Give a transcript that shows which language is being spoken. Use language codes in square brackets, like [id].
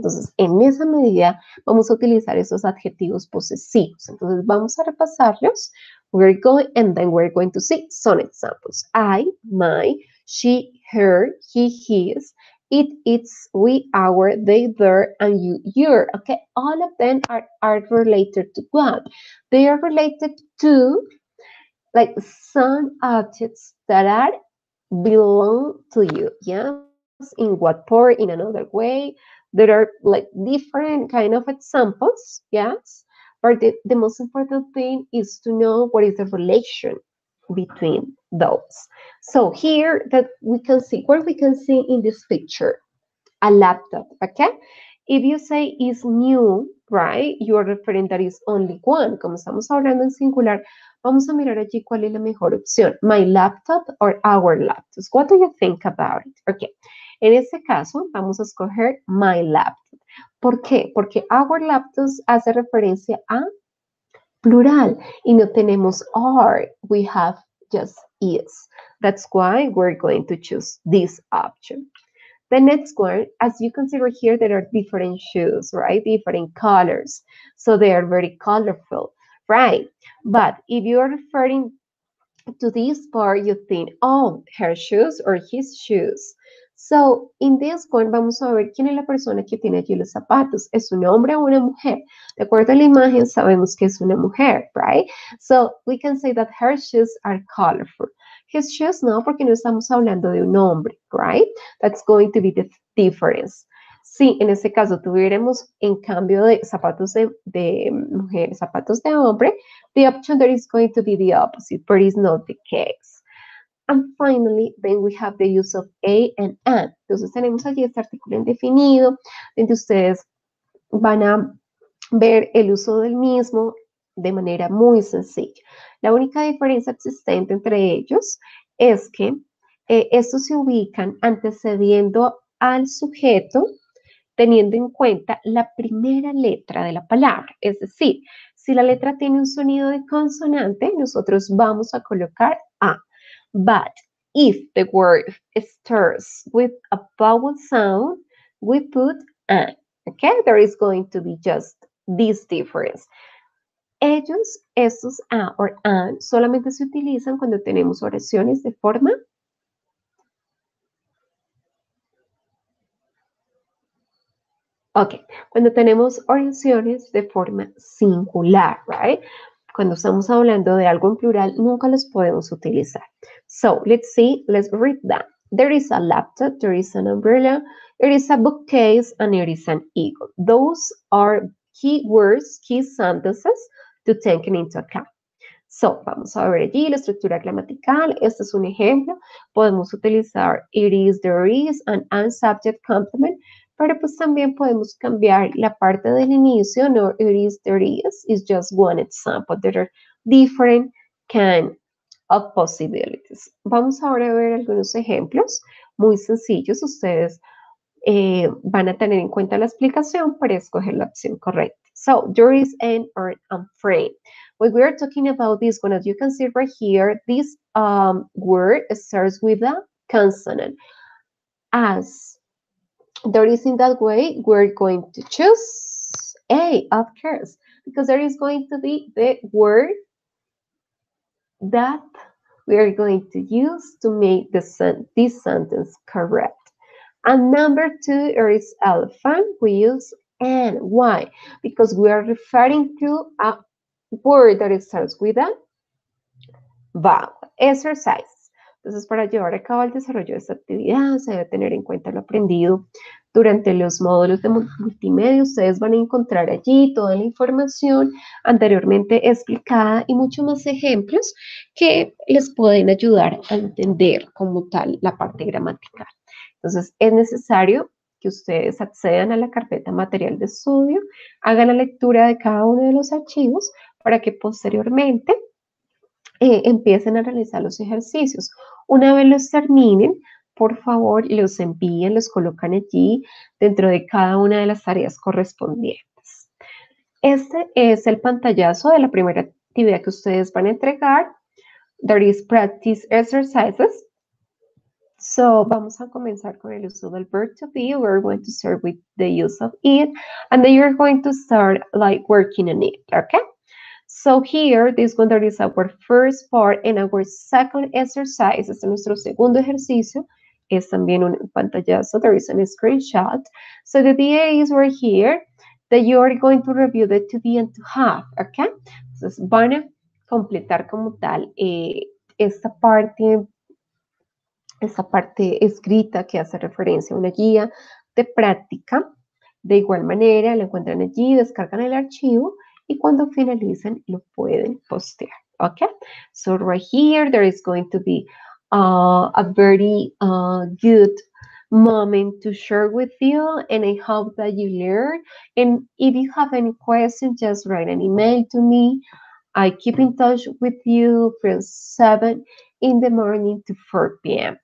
[es] Entonces, en esa medida vamos a utilizar esos adjetivos posesivos. Entonces, vamos a repasarlos. [en] We're going, and then we're going to see some examples. I, my, she, her, he, his, it, its, we, our, they, their, and you, your. Okay, all of them are related to what? They are related to like some objects that are belong to you. Yes, in what part, in another way. There are like different kind of examples. Yes, but the most important thing is to know what is the relation between those. So here that we can see, what we can see in this picture, a laptop, okay? If you say is new, right, you are referring that is only one. [es] Como estamos hablando en singular, vamos a mirar allí cuál es la mejor opción. [en] My laptop or our laptops. What do you think about it? [es] Okay. En este caso, vamos a escoger [en] my laptop. [es] ¿Por qué? Porque [en] our laptops [es] hace referencia a plural y no tenemos are. [en] We have just is. That's why we're going to choose this option. The next one, as you can see right here, there are different shoes, right? Different colors. So they are very colorful, right? But if you are referring to this part, you think, oh, her shoes or his shoes. So, in this one, [es] vamos a ver quién es la persona que tiene allí los zapatos. ¿Es un hombre o una mujer? De acuerdo a la imagen, sabemos que es una mujer, right? [en] So, we can say that her shoes are colorful. His shoes no, [es] porque no estamos hablando de un hombre, [en] right? That's going to be the difference. [es] Sí, en este caso tuviéramos en cambio de zapatos de mujer, zapatos de hombre, [en] the option there is going to be the opposite, but it's not the case. And finally, then we have the use of a and an. [es] Entonces tenemos allí este artículo indefinido, donde ustedes van a ver el uso del mismo de manera muy sencilla. La única diferencia existente entre ellos es que estos se ubican antecediendo al sujeto teniendo en cuenta la primera letra de la palabra. Es decir, si la letra tiene un sonido de consonante, nosotros vamos a colocar A. [en] But if the word starts with a vowel sound, we put an. Okay, there is going to be just this difference. [es] Ellos, estos a o an, solamente se utilizan cuando tenemos oraciones de forma ok, cuando tenemos oraciones de forma singular, right? Cuando estamos hablando de algo en plural, nunca los podemos utilizar. [en] So, let's see, let's read that. There is a laptop, there is an umbrella, there is a bookcase, and there is an eagle. Those are key words, key sentences to take into account. [es] So, vamos a ver allí la estructura gramatical. Este es un ejemplo. Podemos utilizar [en] it is, there is, and subject complement, [es] pero pues también podemos cambiar la parte del inicio, no [en] it is, there is just one example. There are different kind of possibilities. [es] Vamos ahora a ver algunos ejemplos muy sencillos. Ustedes van a tener en cuenta la explicación para escoger la opción correcta. [en] So, there is an or an frame. When we are talking about this one, as you can see right here, this word starts with a consonant. As there is in that way, we're going to choose A, of course, because there is going to be the word that we are going to use to make this sentence correct. And number two, there is elephant. We use N. Why? Because we are referring to a word that starts with a vowel. Exercise. [es] Entonces, para llevar a cabo el desarrollo de esta actividad, se debe tener en cuenta lo aprendido durante los módulos de multimedia. Ustedes van a encontrar allí toda la información anteriormente explicada y muchos más ejemplos que les pueden ayudar a entender como tal la parte gramatical. Entonces, es necesario que ustedes accedan a la carpeta material de estudio, hagan la lectura de cada uno de los archivos para que posteriormente empiecen a realizar los ejercicios. Una vez los terminen, por favor, los envíen, los colocan allí dentro de cada una de las tareas correspondientes. Este es el pantallazo de la primera actividad que ustedes van a entregar. [en] There is practice exercises. So, [es] vamos a comenzar con el uso del [en] verb to be. We're going to start with the use of it, and then you're going to start like working on it, okay? So here, this one, there is our first part, and our second exercise, [es] este es nuestro segundo ejercicio, es también un pantallazo, [en] there is a screenshot. So the idea is right here, that you are going to review the to be and to have, okay? [es] Entonces van a completar como tal esta parte escrita que hace referencia a una guía de práctica. De igual manera, lo encuentran allí, descargan el archivo y cuando finalicen lo pueden postear. [en] Okay? So right here, there is going to be a very good moment to share with you, and I hope that you learn. And if you have any questions, just write an email to me. I keep in touch with you from 7 in the morning to 4 p.m.